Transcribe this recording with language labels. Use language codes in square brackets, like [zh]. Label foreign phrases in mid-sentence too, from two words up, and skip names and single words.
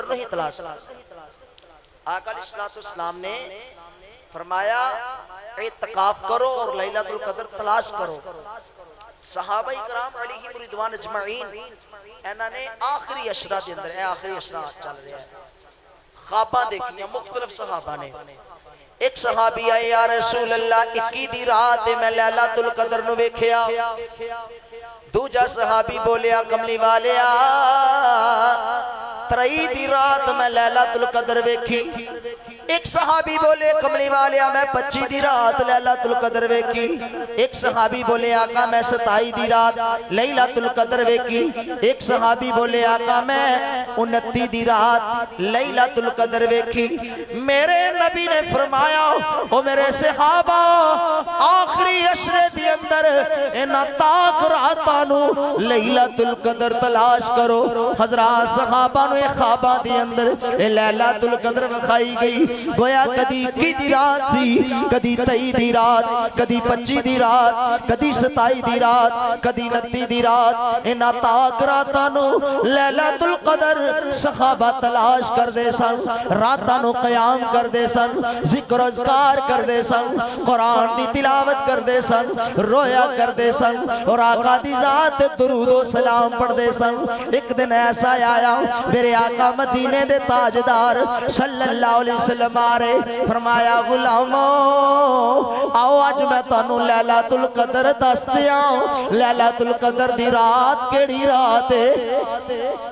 [pa] نہیں تلاش آقا علیہ السلام نے فرمایا اعتکاف کرو اور لیلۃ القدر تلاش کرو صحابہ کرام [ar] علیہم رضوان اجمعین [pa] انہوں نے آخری عشرہ دے اندر آخری عشرہ چل رہا ہے خواباں دیکھیں مختلف صحابہ نے ایک صحابی آئے [ar] یا رسول اللہ [pa] 21 دی رات میں لیلۃ القدر نو ویکھیا دوجا صحابی بولیا کملی والیا 23 دی رات میں لیلۃ القدر ویکھی ایک صحابی بولے کملی والیا میں 25 دی رات لیلۃ القدر ویکھی ایک صحابی بولے آقا میں 27 دی رات لیلۃ القدر ویکھی ایک صحابی بولے آقا میں 29 دی رات لیلۃ القدر ویکھی میرے نبی نے فرمایا او میرے صحابہ آخری عشرے دی اندر انہاں تاک راتاں نو لیلۃ القدر تلاش کرو حضرات صحابہ نو خواباں دی اندر لیلۃ القدر وکھائی گئی گویا کدی 21 دی رات سی کدی 23 دی رات کدی 25 دی رات کدی 27 دی رات کدی 29 دی رات انہاں تاک راتاں نو لیلۃ القدر صحابہ تلاش کر دے سن راتاں نو قیام کر دے سن ذکر و اذکار کر دے سن قرآن دی تلاوت کر دے سن رویا کر دے سن اور آقا دی ذات درود و سلام پڑھ دے سن ایک دن ایسا آیا میرے آقا مدینے دے تاجدار [ar] صلی اللہ علیہ وسلم [pa] آرے فرمایا غلامو آؤ آج میں تانوں لیلۃ القدر دس دیا لیلۃ القدر دی رات کیڑی رات ہے